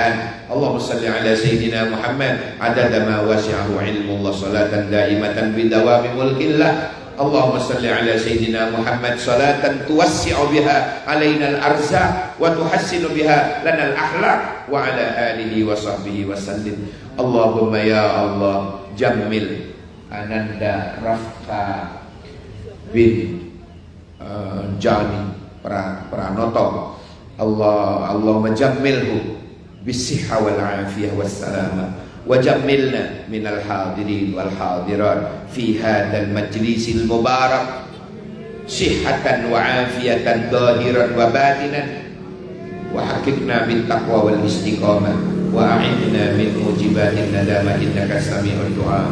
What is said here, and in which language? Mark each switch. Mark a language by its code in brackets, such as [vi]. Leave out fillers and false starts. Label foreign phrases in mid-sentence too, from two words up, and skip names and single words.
[ar] اللهم صل على سيدنا محمد عدد ما وسعه علم الله صلاة دائمة بدوام ملك الله. اللهم صل على سيدنا محمد صلاة توسع بها علينا الأرزاق وتحسن بها لنا الأخلاق وعلى آله وصحبه وسلم. اللهم يا الله جمل Ananda Rafka bin Jani Pranoto. اللهم جمله بالصحة والعافية والسلامة وجملنا من الحاضرين والحاضرات في هذا المجلس المبارك صحة وعافية ظاهرا وباطنا وحققنا بالتقوى والاستقامة وأعنا من موجبات الندامة إنك سميع الدعاء.